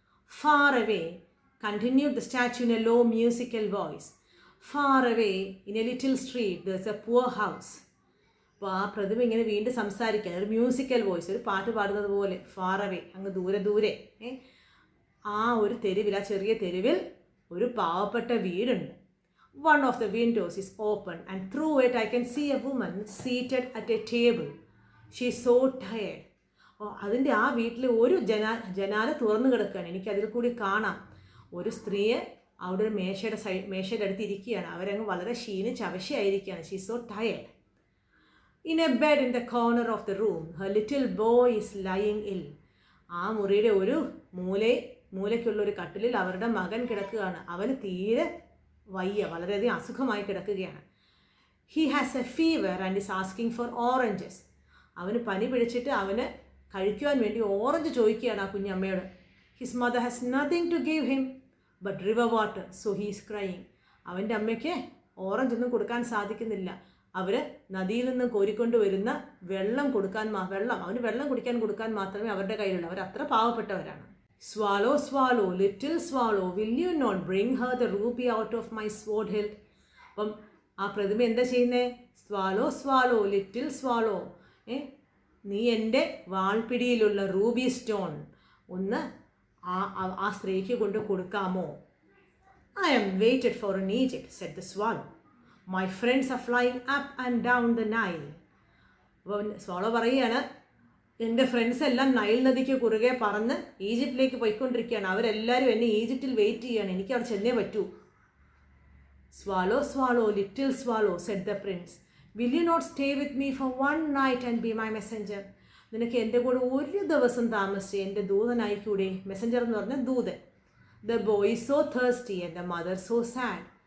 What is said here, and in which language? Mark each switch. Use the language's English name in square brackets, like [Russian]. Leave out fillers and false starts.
[English] Far away, continued the statue in a low musical voice. Far away in a little street there's a poor house. [Malayalam] അപ്പോൾ ആ പ്രതിമ ഇങ്ങനെ വീണ്ടും സംസാരിക്കുക, ഒരു [English] musical voice, [Malayalam] ഒരു പാട്ട് പാടുന്നത് പോലെ. [English] far away, [Malayalam] അങ്ങ് ദൂരെ. ആ ഒരു തെരുവിൽ, ആ ചെറിയ തെരുവിൽ ഒരു പാവപ്പെട്ട വീടുണ്ട്. [English] One of the windows is open and through it I can see a woman seated at a table. She is so tired. [Malayalam] അതിൻ്റെ ആ വീട്ടിൽ ഒരു ജനാല തുറന്നു കിടക്കുകയാണ്. എനിക്കതിൽ കൂടി കാണാം ഒരു സ്ത്രീയെ അവിടെ ഒരു മേശയുടെ അടുത്ത് ഇരിക്കുകയാണ്. അവരങ്ങ് വളരെ ക്ഷീണിച്ച് അവശയായിരിക്കുകയാണ്. [English] She so tired. In a bed in the corner of the room, her little boy is lying ill. [Malayalam] ആ മുറിയുടെ ഒരു മൂലയ്ക്കുള്ള ഒരു കട്ടിലിൽ അവരുടെ മകൻ കിടക്കുകയാണ്. അവന് തീരെ വയ്യ, വളരെയധികം അസുഖമായി കിടക്കുകയാണ്. [English] He has a fever and is asking for oranges. [Malayalam] അവന് പനി പിടിച്ചിട്ട് അവന് കഴിക്കുവാൻ വേണ്ടി ഓറഞ്ച് ചോദിക്കുകയാണ് ആ കുഞ്ഞമ്മയോട്. [English] His mother has nothing to give him but river water, so he is crying. [Malayalam] അവൻ്റെ അമ്മയ്ക്ക് ഓറഞ്ച് ഒന്നും കൊടുക്കാൻ സാധിക്കുന്നില്ല. അവർ നദിയിൽ നിന്ന് കോരിക്കൊണ്ട് വരുന്ന വെള്ളം അവന് വെള്ളം കുടിക്കാൻ കൊടുക്കാൻ മാത്രമേ അവരുടെ കയ്യിലുള്ളൂ. അവർ അത്ര പാവപ്പെട്ടവരാണ്. [English] Swallow swallow little swallow will you not bring her the ruby out of my sword hilt. [Malayalam] അപ്പം ആ പ്രതിമ എന്താ ചെയ്യുന്നത്? [English] swallow swallow little swallow, [Malayalam] നീ എൻ്റെ വാൾപിടിയിലുള്ള റൂബി സ്റ്റോൺ ഒന്ന് ആ സ്ത്രീക്ക് കൊണ്ട് കൊടുക്കാമോ? [English] I am waited for in Egypt, said the swallow. My friends are flying up and down the Nile. [Malayalam] അപ്പോൾ swallow പറയുകയാണ്, എൻ്റെ ഫ്രണ്ട്സ് എല്ലാം നൈൽ നദിക്ക് കുറുകെ പറന്ന് ഈജിപ്തിലേക്ക് പോയിക്കൊണ്ടിരിക്കുകയാണ്. അവരെല്ലാവരും എന്നെ ഈജിപ്തിൽ വെയിറ്റ് ചെയ്യുകയാണ്. എനിക്ക് അവിടെ ചെന്നേ പറ്റൂ. [English] Swallow, swallow, little swallow, said the prince. Will you not stay with me for one night and be my messenger? [Malayalam] നിനക്ക് എൻ്റെ കൂടെ ഒരു ദിവസം താമസിച്ച് എൻ്റെ ദൂതനായിക്കൂടെ? മെസ്സഞ്ചർ എന്ന് പറഞ്ഞാൽ ദൂതൻ. [English] The boy is so thirsty and the mother so sad.